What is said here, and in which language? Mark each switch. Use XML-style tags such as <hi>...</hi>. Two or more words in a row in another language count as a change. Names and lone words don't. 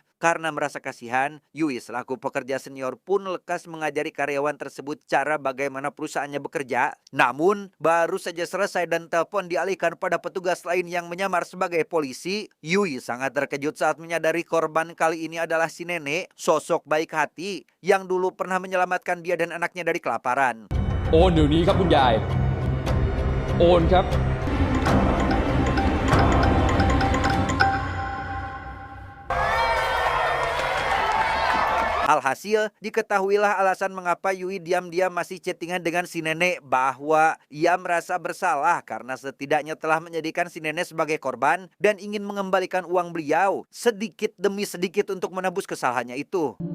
<id>Karena merasa kasihan, Yui selaku pekerja senior pun lekas mengajari karyawan tersebut cara bagaimana perusahaannya bekerja. Namun, baru saja selesai dan telepon dialihkan pada petugas lain yang menyamar sebagai polisi, Yui sangat terkejut saat menyadari korban kali ini adalah si nenek, sosok baik hati yang dulu pernah menyelamatkan dia dan anaknya dari kelaparan.</id> <th>โอนเดี๋ยวนี้ครับคุณยาย โอนครับ</th> <id>Alhasil, diketahuilah alasan mengapa Yui diam-diam masih chattingan dengan si nenek bahwa ia merasa bersalah karena setidaknya telah menjadikan si nenek sebagai korban dan ingin mengembalikan uang beliau sedikit demi sedikit untuk menebus kesalahannya itu.</id>